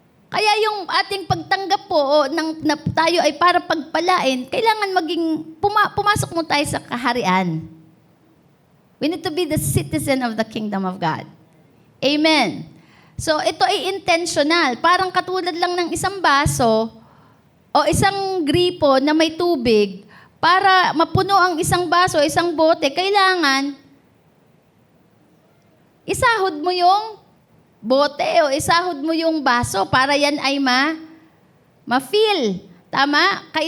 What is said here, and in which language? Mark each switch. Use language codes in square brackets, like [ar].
[tl] Kaya yung ating pagtanggap po na tayo ay para pagpalain, kailangan pumasok mo tayo sa kaharian. [en] We need to be the citizen of the kingdom of God. [tl] Amen. So ito ay intentional. Parang katulad lang ng isang baso o isang gripo na may tubig. Para mapuno ang isang baso, isang bote, kailangan isahod mo yung bote o isahod mo yung baso para yan ay ma-fill. Tama?